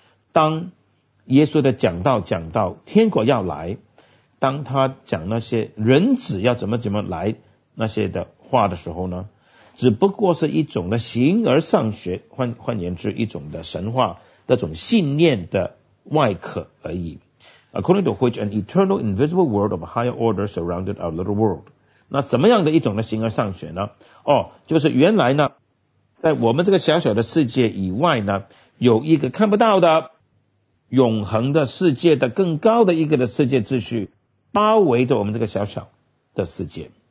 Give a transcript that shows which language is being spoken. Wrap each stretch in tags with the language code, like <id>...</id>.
<zh>当耶稣的讲到天国要来，当他讲那些人子要怎么来那些的话的时候呢，只不过是一种的形而上学，换言之，一种的神话，那种信念的外壳而已。</zh> <en>According to which an eternal invisible world of a higher order surrounded our little world.</en> <zh>那什么样的一种的形而上学呢？哦，就是原来呢，在我们这个小小的世界以外呢，有一个看不到的永恒的世界的更高的一个的世界秩序包围着我们这个小小的世界。</zh>